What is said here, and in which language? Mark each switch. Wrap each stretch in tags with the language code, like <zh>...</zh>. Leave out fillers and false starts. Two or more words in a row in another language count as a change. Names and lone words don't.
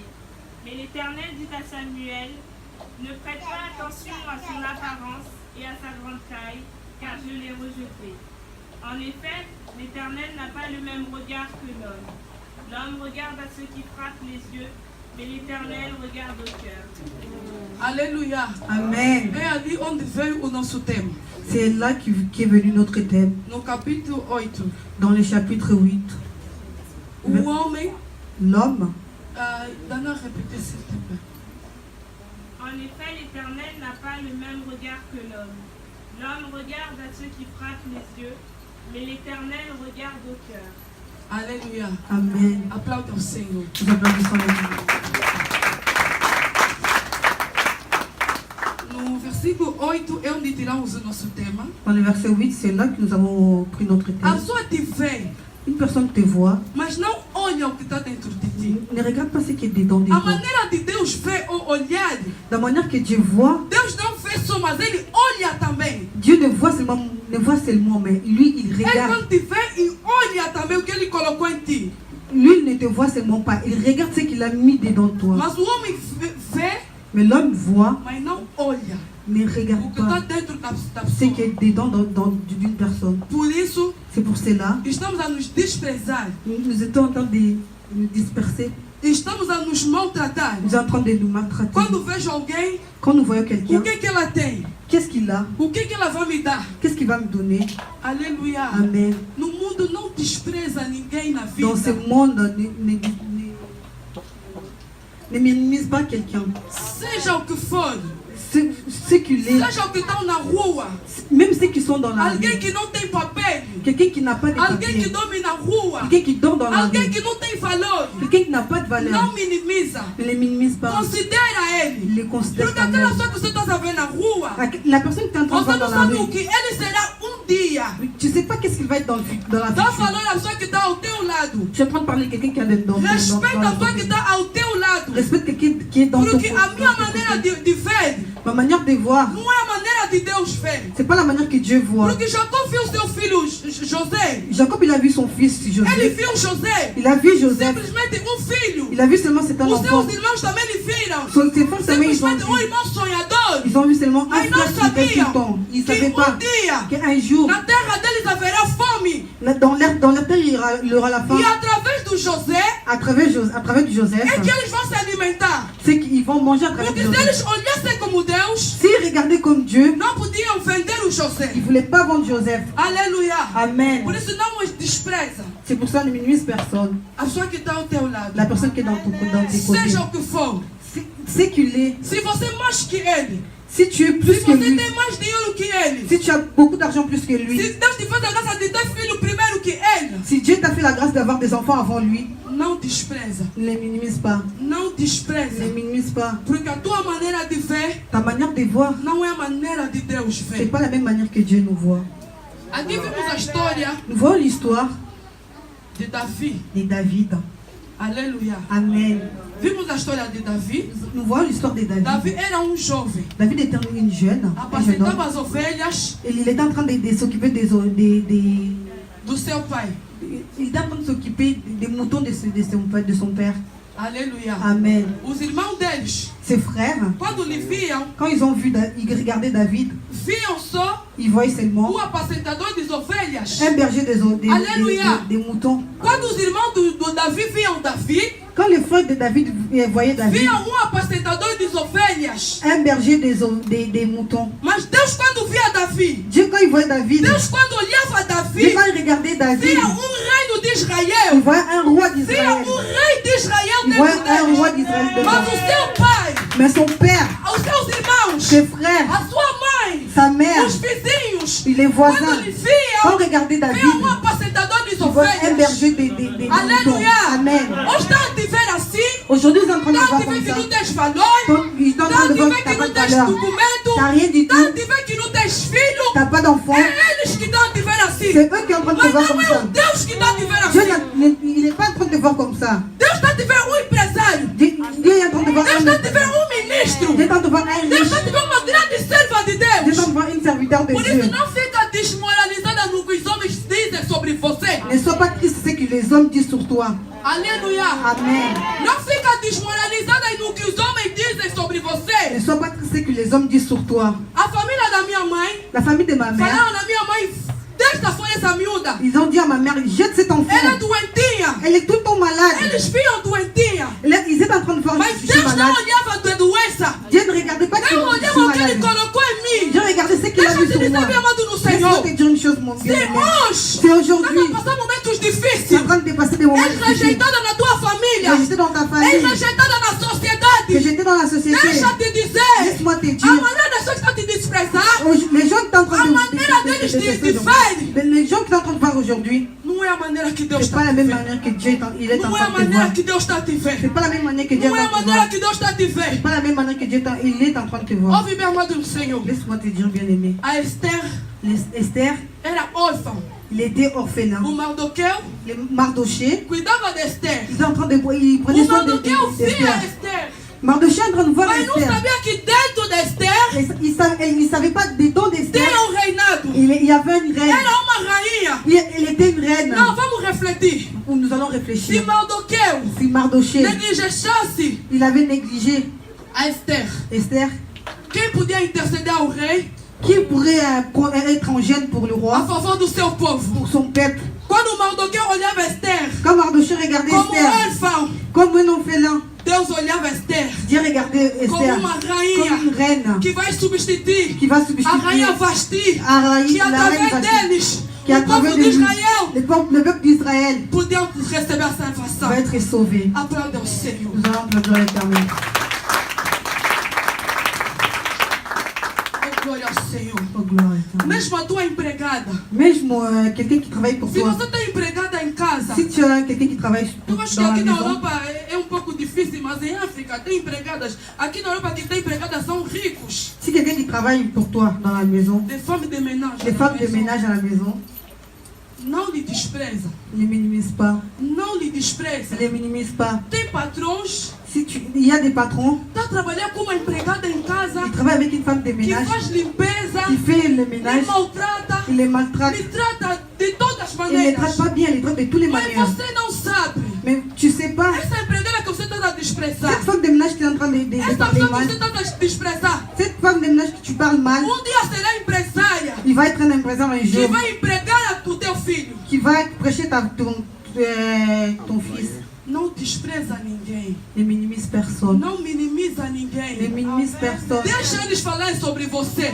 <fr>Mais l'Éternel dit à Samuel, ne prête pas attention à son apparence et à sa grande taille, car je l'ai rejeté. En effet, l'Éternel n'a pas le même regard que l'homme. L'homme regarde à ceux qui frappent les yeux, mais l'Éternel regarde au cœur. Alléluia. Amen.</fr> <pt>Et ali onde veio o nosso tema.</pt> <fr>C'est là qu'est venu notre thème,</fr> <pt>No capítulo 8.</pt> <fr>dans le chapitre 8.</fr> <pt>O homem.</pt> <fr>L'homme, Dana répéter s'il te plaît. En effet, l'Éternel n'a pas le même regard que l'homme. L'homme regarde à ceux qui frappent les yeux, mais l'Éternel regarde au cœur. Alléluia. Amen.</fr> <pt>Aplauda o Senhor.</pt> <fr>Nous applaudissons le Seigneur.</fr> <pt>No versículo 8 é onde tiramos o nosso tema.</pt> <fr>Dans le verset 8, c'est là que nous avons pris notre</fr> <pt>A</pt> <fr>thème.</fr> <pt>pessoa te vê,</pt> <fr>Une personne te voit,</fr> <pt>mas não olha o que está dentro de ti.</pt> <fr>ne regarde pas ce qui est dedans de</fr> <pt>A</pt> <fr>toi.</fr> <pt>maneira de Deus ver ou olhar,</pt> <fr>De la manière que Dieu voit,</fr> <pt>Deus não vê só, mas Ele olha também.</pt> <fr>Dieu ne voit seulement, mais lui, il</fr> <pt>Ele</pt> <fr>regarde.</fr> <pt>quando te vê e olha também o que Ele colocou em ti.</pt> <fr>Lui, il ne te voit seulement pas, il regarde ce qu'il a mis dedans de toi.</fr> <pt>Mas o homem vê,</pt> <fr>Mais l'homme voit,</fr> <pt>mas não olha</pt> <fr>mais ne</fr> <pt>o</pt> <fr>regarde</fr> <pt>que está</pt> <fr>pas</fr> <pt>dentro da</pt> <fr>ce qui</fr> <pt>pessoa.</pt> <fr>est dedans d'une personne.</fr> <pt>Por isso,</pt> <fr>C'est pour cela</fr> <pt>estamos a nos desprezar.</pt> <fr>nous étions en train de nous disperser,</fr> <pt>Estamos a nos maltratar.</pt> <fr>nous sommes en train de nous maltraiter.</fr> <pt>Quando vejo alguém,</pt> <fr>Quand nous voyons</fr> <pt>o</pt> <fr>quelqu'un,</fr> <pt>que ela tem?</pt> <fr>qu'est-ce qu'il a?</fr> <pt>O que ela vai me dar?</pt> <fr>Qu'est-ce qu'il va me donner?</fr> <pt>Aleluia.</pt> <fr>Amen.</fr> <pt>No mundo não despreza ninguém na</pt> <fr>Dans ce</fr> <pt>vida.</pt> <fr>monde, ne minimise pas quelqu'un.</fr> <pt>Seja o que for.</pt> <fr>Ce qu'il est,</fr> <pt>Seja o que estão na rua.</pt> <fr>même ceux qui sont dans la</fr> <pt>Alguém</pt> <fr>rue,</fr> <pt>que não tem papel.</pt> <fr>quelqu'un qui n'a pas de</fr> <pt>Alguém que</pt> <fr>papier,</fr> <pt>dorme na rua.</pt> <fr>quelqu'un qui dort dans la</fr> <pt>Alguém</pt> <fr>rue,</fr> <pt>que não tem valor.</pt> <fr>quelqu'un qui n'a pas de valeur,</fr> <pt>Não minimiza.</pt> <fr>ne les minimise pas,</fr> <pt>Considera ele.</pt> <fr>il les considère</fr> <pt>Porque</pt> <fr>quand</fr> <pt>aquela</pt> <fr>même.</fr> <pt>pessoa que você está vendo na rua,</pt> <fr>La personne qui est en train de</fr> <pt>você</pt> <fr>voir</fr> <pt>não</pt> <fr>dans la</fr> <pt>sabe o</pt> <fr>rue,</fr> <pt>que ele será dia.</pt> <fr>tu sais pas qu'est-ce qu'il va être dans la</fr> <pt>Dá</pt> <fr>future.</fr> <pt>valor à pessoa que está ao teu lado.</pt> <fr>Je suis en train de parler de quelqu'un qui a dans</fr> <pt>Respeita a</pt> <fr>la</fr> <pt>pessoa que está ao teu lado.</pt> <fr>Respecte quelqu'un qui est dans ton</fr> <pt>Porque a minha maneira de ver</pt> <fr>Ma manière de voir,</fr> <pt>não é a maneira de Deus ver.</pt> <fr>c'est pas la manière que Dieu voit.</fr> <pt>Porque Jacó viu seu filho José.</pt> <fr>Jacob, il a vu son fils</fr> <pt>Ele</pt> <fr>Joseph.</fr> <pt>viu José.</pt> <fr>Il a vu Joseph.</fr> <pt>Simplesmente filho.</pt> <fr>Il a vu seulement cet</fr> <pt>Os</pt> <fr>enfant.</fr> <pt>seus irmãos também lhe viram.</pt> <fr>Ses frères também, ils ont</fr> <pt>Simplesmente</pt> <fr>vu.</fr> <pt>irmão sonhador.</pt> <fr>Ils ont vu seulement un</fr> <pt>Mas não</pt> <fr>frère qui était tout le</fr> <pt>sabiam</pt> <fr>temps. Ils ne</fr> <pt>que</pt> <fr>savaient pas</fr> <pt>dia</pt> <fr>qu'un jour,</fr> <pt>na terra deles haverá fome.</pt> <fr>dans leur terre, il y aura la faim.</fr> <pt>E através do José</pt> <fr>À travers du Joseph,</fr> <pt>é que eles vão se alimentar.</pt> <fr>c'est qu'ils vont manger à travers</fr> <pt>Porque</pt> <fr>du</fr> <pt>se</pt> <fr>Joseph.</fr> <pt>eles olhassem como Deus,</pt> <fr>S'ils regardaient comme Dieu,</fr> <pt>não podiam vender o José.</pt> <fr>ils ne voulaient pas vendre Joseph.</fr> <pt>Aleluia.</pt> <fr>Amen.</fr> <pt>Por isso não os despreza.</pt> <fr>C'est pour ça ne minimise personne.</fr> <pt>A pessoa que está ao teu lado.</pt> <fr>La personne qui est dans tes côtés.</fr> <pt>Seja o que for.</pt> <fr>C'est qu'il est.</fr> <pt>Se você é mais que ele.</pt> <fr>Si tu es plus</fr> <pt>Se</pt> <fr>que</fr> <pt>você</pt> <fr>lui,</fr> <pt>tem mais dinheiro que ele.</pt> <fr>si tu as beaucoup d'argent plus que lui,</fr> <pt>Se Deus te fez a graça de ter filho primeiro que ele.</pt> <fr>si Dieu t'a fait la grâce d'avoir des enfants avant lui,</fr> <pt>Não despreza.</pt> <fr>ne les minimise pas.</fr> <pt>Não</pt> <fr>Ne</fr> <pt>despreza.</pt> <fr>les minimise pas.</fr> <pt>Porque a tua maneira de ver</pt> <fr>Ta manière de voir,</fr> <pt>não é a maneira de Deus</pt> <fr>c'est</fr> <pt>ver.</pt> <fr>pas la même manière que Dieu nous voit.</fr> <pt>Aqui vemos a história</pt> <fr>Nous voyons l'histoire</fr> <pt>de Davi.</pt> <fr>de David.</fr> <pt>Aleluia.</pt> <fr>Amen.</fr> <pt>Vimos a história de Davi.</pt> <fr>Nous voyons l'histoire de</fr> <pt>Davi</pt> <fr>David.</fr> <pt>era jovem.</pt> <fr>David était un jeune homme.</fr> <pt>Apacentava as ovelhas</pt> <fr>Et il était en train de s'occuper</fr> <pt>do seu pai.</pt> <fr>il était en train de s'occuper des moutons de son père.</fr> <pt>Aleluia.</pt> <fr>Amen.</fr> <pt>Os irmãos deles,</pt> <fr>Ses frères,</fr> <pt>quando lhe viam,</pt> <fr>quand ils ont vu, ils regardaient David,</fr> <pt>viam só</pt> <fr>ils voyaient seulement</fr> <pt>o apacentador das ovelhas.</pt> <fr>un berger Alléluia. des moutons.</fr> <pt>Quando os irmãos do Davi viam Davi,</pt> <fr>Quand les frères de David voyaient David,</fr> <pt>viam apacentador das ovelhas.</pt> <fr>un berger des moutons.</fr> <pt>Mas Deus, quando via Davi,</pt> <fr>Dieu, quand il voyait David,</fr> <pt>Deus, quando olhava</pt> <fr>Dieu,</fr> <pt>Davi,</pt> <fr>quand il regardait David,</fr> <pt>via reino de</pt> <fr>il</fr> <pt>Israel.</pt> <fr>voyait un roi</fr> <pt>Via</pt> <fr>d'Israël.</fr> <pt>rei de Israel</pt> <fr>Il</fr> <pt>dentro</pt> <fr>voyait un roi</fr> <pt>deles.</pt> <fr>d'Israël</fr> <pt>Mas</pt> <fr>dedans.</fr> <pt>o seu pai,</pt> <fr>Mais son père,</fr> <pt>os seus irmãos,</pt> <fr>ses frères,</fr> <pt>a sua mãe,</pt> <fr>sa mère,</fr> <pt>os vizinhos,</pt> <fr>et les voisins,</fr> <pt>quando lhe</pt> <fr>quand</fr> <pt>viam,</pt> <fr>regardait David,</fr> <pt>via apacentador das</pt> <fr>il voyait un</fr> <pt>ovelhas.</pt> <fr>berger des moutons.</fr> <pt>Aleluia.</pt> <fr>Amen.</fr> <pt>Hoje está a te ver assim,</pt> <fr>Aujourd'hui, ils sont en train de</fr> <pt>está a</pt> <fr>voir</fr> <pt>te</pt> <fr>comme</fr> <pt>ver que</pt> <fr>ça.</fr> <pt>não tens valor,</pt> <fr>Donc, ils sont en</fr> <pt>está</pt> <fr>train</fr> <pt>a</pt> <fr>de</fr> <pt>te</pt> <fr>voir</fr> <pt>ver</pt> <fr>que tu</fr> <pt>que</pt> <fr>n'as pas</fr> <pt>não</pt> <fr>de</fr> <pt>tens</pt> <fr>valeur.</fr> <pt>documento,</pt> <fr>Tu n'as rien du</fr> <pt>está a</pt> <fr>tout.</fr> <pt>te ver que não tens filho.</pt> <fr>Tu n'as pas d'enfant.</fr> <pt>É eles que estão a te ver assim.</pt> <fr>C'est eux qui sont en train de te</fr> <pt>Mas</pt> <fr>voir</fr> <pt>não</pt> <fr>comme</fr> <pt>é</pt> <fr>ça.</fr> <pt>o Deus que está a te ver</pt> <fr>Dieu,</fr> <pt>assim.</pt> <fr>il n'est pas en train de te voir comme ça.</fr> <pt>Deus está a te ver empresário.</pt> <fr>Dieu est en train de voir</fr> <pt>Deus</pt> <fr>un</fr> <pt>está a te ver ministro.</pt> <fr>Dieu est en train de voir un</fr> <pt>Deus</pt> <fr>riche.</fr> <pt>está a te ver uma grande serva de</pt> <fr>Dieu est en</fr> <pt>Deus.</pt> <fr>train de voir une serviteur de</fr> <pt>Por</pt> <fr>Dieu.</fr> <pt>isso não fica desmoralizada no que os homens dizem sobre você.</pt> <fr>Ne sois pas que les hommes disent sur toi.</fr> <pt>Aleluia.</pt> <fr>Amen.</fr> <pt>Não fica desmoralizada no que os homens dizem sobre você.</pt> <fr>Ne sois pas triste que les hommes disent sur toi.</fr> <pt>A família da minha mãe</pt> <fr>La famille de ma mère,</fr> <pt>falaram na minha mãe, deixa fora essa miúda.</pt> <fr>ils ont dit à ma mère, jette cet enfant.</fr> <pt>Ela é doentinha.</pt> <fr>Elle est tout le temps malade.</fr> <pt>Eles viam doentinha.</pt> <fr>Ils étaient en train de voir</fr> <pt>Mas</pt> <fr>que je suis</fr> <pt>Deus não</pt> <fr>malade.</fr> <pt>olhava a doença.</pt> <fr>Dieu ne regardait pas que</fr> <pt>Deus</pt> <fr>je suis</fr> <pt>olhava o que Ele</pt> <fr>malade.</fr> <pt>colocou em mim.</pt> <fr>Dieu regardait ce qu'il a</fr> <pt>Deixa eu</pt> <fr>vu</fr> <pt>te</pt> <fr>sur</fr> <pt>dizer,</pt> <fr>moi.</fr> <pt>meu amado no</pt> <fr>Laisse-moi</fr> <pt>Senhor.</pt> <fr>te dire une chose, mon Dieu.</fr> <pt>Se hoje</pt> <fr>C'est aujourd'hui.</fr> <pt>estamos passando momentos</pt> <fr>Tu es</fr> <pt>difíceis,</pt> <fr>en train de dépasser des moments</fr> <pt>és</pt> <fr>difficiles.</fr> <pt>rejeitada na tua família,</pt> <fr>Que j'étais dans ta</fr> <pt>és</pt> <fr>famille.</fr> <pt>rejeitada na</pt> <fr>Que</fr> <pt>sociedade.</pt> <fr>j'étais dans la société.</fr> <pt>Deixa te dizer,</pt> <fr>Laisse-moi te</fr> <pt>a</pt> <fr>dire.</fr> <pt>maneira das pessoas que estão te desprezar</pt> <fr>Les gens qui sont en train</fr> <pt>A</pt> <fr>de</fr> <pt>maneira deles de</pt> <fr>aujourd'hui. Les gens qui sont en train de voir aujourd'hui.</fr> <pt>não é a maneira que Deus</pt> <fr>C'est</fr> <pt>está</pt> <fr>pas</fr> <pt>a</pt> <fr>la</fr> <pt>te</pt> <fr>même</fr> <pt>ver.</pt> <fr>manière que Dieu est en</fr> <pt>Não é a</pt> <fr>train de te</fr> <pt>maneira</pt> <fr>voir.</fr> <pt>que Deus está a te ver.</pt> <fr>C'est pas la même manière que Dieu est</fr> <pt>Não</pt> <fr>en</fr> <pt>é a</pt> <fr>train de te</fr> <pt>maneira</pt> <fr>voir.</fr> <pt>que Deus está a te</pt> <fr>C'est</fr> <pt>ver.</pt> <fr>pas la même manière que Dieu il est en train de te voir.</fr> <pt>Ouve, meu amado no Senhor.</pt> <fr>Laisse-moi te dire, bien-aimé.</fr> <pt>A Esther</pt> <fr>Esther,</fr> <pt>era órfã.</pt> <fr>il était orphelin.</fr> <pt>O Mardoqueu</pt> <fr>Les Mardoché,</fr> <pt>cuidava de Esther.</pt> <fr>ils étaient en train de il prenait</fr> <pt>O</pt> <fr>soin</fr> <pt>Mardoqueu via</pt> <fr>d'Esther. Esther. Mardoché est en train de voir</fr> <pt>Mas não</pt> <fr>Esther.</fr> <pt>sabia que dentro de Esther</pt> <fr>Il ne savait pas des dons d'Esther.</fr> <pt>tinha reinado.</pt> <fr>Il y avait une reine.</fr> <pt>Era uma rainha.</pt> <fr>Elle était une reine.</fr> <pt>Não, vamos refletir.</pt> <fr>Nous allons</fr> <pt>Se</pt> <fr>réfléchir.</fr> <pt>Mardoqueu</pt> <fr>Si Mardoché,</fr> <pt>negligenciasse</pt> <fr>il avait négligé</fr> <pt>a Esther,</pt> <fr>Esther,</fr> <pt>quem podia interceder ao rei</pt> <fr>qui pourrait être en gêne pour le</fr> <pt>a</pt> <fr>roi,</fr> <pt>favor do seu povo?</pt> <fr>pour son peuple?</fr> <pt>Quando Mardoqueu olhava Esther</pt> <fr>Quand Mardoché regardait</fr> <pt>como</pt> <fr>Esther,</fr> <pt>órfão,</pt> <fr>comme un orphelin,</fr> <pt>Deus olhava Esther</pt> <fr>Dieu regardait</fr> <pt>como</pt> <fr>Esther</fr> <pt>uma</pt> <fr>comme</fr> <pt>rainha</pt> <fr>une reine</fr> <pt>que vai substituir</pt> <fr>qui va</fr> <pt>a</pt> <fr>substituer</fr> <pt>rainha Vasti,</pt> <fr>à</fr> <pt>que</pt> <fr>la reine</fr> <pt>através</pt> <fr>Vasti,</fr> <pt>deles</pt> <fr>qui à</fr> <pt>o</pt> <fr>travers</fr> <pt>povo</pt> <fr>de</fr> <pt>de</pt> <fr>lui,</fr> <pt>Israel</pt> <fr>le peuple d'Israël</fr> <pt>podiam receber a salvação.</pt> <fr>va être sauvé.</fr> <pt>Aplauda o Senhor.</pt> <fr>Nous allons applaudir l'Éternel.</fr> <pt>Oh, glória ao Senhor.</pt> <fr>Oh, gloire à l'Éternel.</fr> <pt>Mesmo a tua empregada,</pt> <fr>Même quelqu'un qui travaille pour</fr> <pt>se</pt> <fr>toi,</fr> <pt>você tem empregada em casa,</pt> <fr>si tu as quelqu'un qui travaille</fr> <pt>eu acho que</pt> <fr>dans la</fr> <pt>aqui na</pt> <fr>maison,</fr> <pt>Europa é um pouco difícil, mas em África tem empregadas. Aqui na Europa que tem empregadas são ricos.</pt> <fr>si quelqu'un qui travaille pour toi dans la maison, Des femmes de ménage. les</fr> <pt>na</pt> <fr>femmes de maison. ménage à la maison,</fr> <pt>Não lhe despreza.</pt> <fr>ne minimise pas.</fr> <pt>Não lhe despreza.</pt> <fr>Ne les minimise pas.</fr> <pt>Tem patrões</pt> <fr>Il y a des patrons</fr> <pt>que estão trabalhando com uma empregada em casa</pt> <fr>qui travaillent avec une femme de</fr> <pt>que</pt> <fr>ménage</fr> <pt>faz limpeza,</pt> <fr>qui fait le</fr> <pt>lhe</pt> <fr>ménage,</fr> <pt>maltrata,</pt> <fr>il les maltraite.</fr> <pt>lhe trata de todas as</pt> <fr>Il ne les</fr> <pt>maneiras.</pt> <fr>traite pas bien, il les traite de toutes les</fr> <pt>Mas</pt> <fr>manières.</fr> <pt>você não sabe.</pt> <fr>Mais tu sais pas,</fr> <pt>Essa empregada que você está a desprezar,</pt> <fr>cette femme de ménage qui est en train de</fr> <pt>essa</pt> <fr>parler</fr> <pt>pessoa que</pt> <fr>mal,</fr> <pt>você está a desprezar,</pt> <fr>cette femme de ménage que tu parles mal,</fr> <pt>dia será empresária</pt> <fr>il va être un empresaire un</fr> <pt>que</pt> <fr>jour</fr> <pt>vai empregar o teu filho.</pt> <fr>qui va prêcher ton fils.</fr> <pt>Não despreza ninguém.</pt> <fr>Ne minimise personne.</fr> <pt>Não minimiza ninguém.</pt> <fr>Ne minimise personne.</fr> <pt>Deixa eles falarem sobre você.</pt>